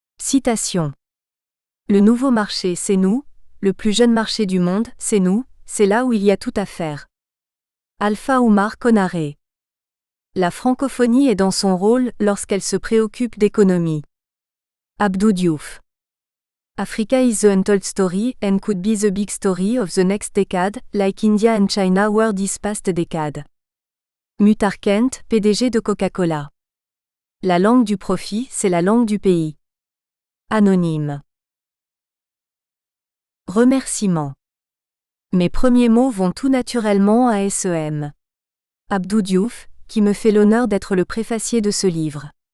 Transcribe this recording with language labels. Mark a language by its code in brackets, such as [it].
[fr] Citation. Le nouveau marché, c'est nous, le plus jeune marché du monde, c'est nous, c'est là où il y a tout à faire. Alpha Oumar Konaré. La francophonie est dans son rôle lorsqu'elle se préoccupe d'économie. Abdou Diouf. [en] Africa is the untold story and could be the big story of the next decade, like India and China were this past decade. [fr] Muhtar Kent, PDG de Coca-Cola. La langue du profit, c'est la langue du pays. Anonyme. Remerciements. Mes premiers mots vont tout naturellement à SEM. Abdou Diouf, qui me fait l'honneur d'être le préfacier de ce livre.